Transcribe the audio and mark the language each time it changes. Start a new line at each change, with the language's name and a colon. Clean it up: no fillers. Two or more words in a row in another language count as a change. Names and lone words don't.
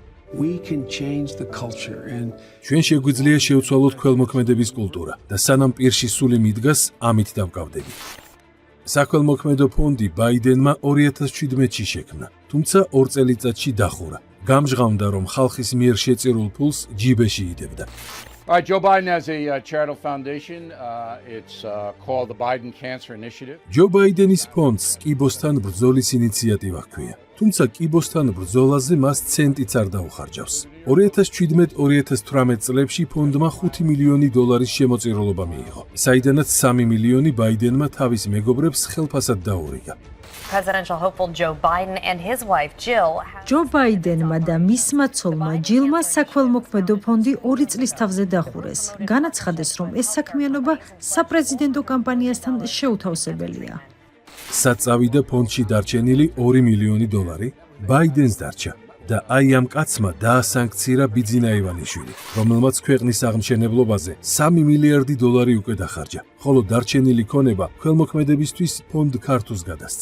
Georgian: ჩვენ შეგვიძლია შევცვალოთ ქველმოქმედების კულტურა და სანამ პირში სული მიდგას, ამით დავკავდები. საქველმოქმედო ფონდი ბაიდენმა 2017-ში შექმნა, თუმცა 2 წელიწადში დახურა. გამჟღავნდა, რომ ხალხის მიერ შეწირულ ფულს ჯიბეში იდებდა.
English: Joe Biden has a charitable foundation. It's called the Biden Cancer Initiative.
Georgian: ჯო ბაიდენის ფონდს კიბოსთან ბრძოლის ინიციატივა ჰქვია. თუმცა კიბოსთან ბრძოლაზე მას ცენტიც არ დაუხარჯავს. 2017-2018 წლებში ფონდმა 5 მილიონი დოლარის შემოწირულობა მიიღო, საიდანაც 3 მილიონი ბაიდენმა თავის მეგობრებს ხელფასად დაურიგა.
English: Presidential hopeful Joe Biden and his wife Jill.
Georgian: ჯო ბაიდენმა და მისმა ცოლმა ჯილმა საქველმოქმედო ფონდი 2 წლის თავზე დახურეს. განაცხადეს, რომ ეს საქმიანობა საპრეზიდენტო კამპანიასთან შეუთავსებელია. საწავიდა ფონდში დარჩენილი 2 მილიონი დოლარი ბაიდენს დარჩა და აი ამ კაცმა დაასანქცირა ბიძინა ივანიშვილი, რომელმაც ქვეყნის აღმშენებლობაზე 3 მილიარდი დოლარი უკვე დახარჯა, ხოლო დარჩენილი ქონება ხელმოქმედებისთვის ფონდ ქართუს გადასცა.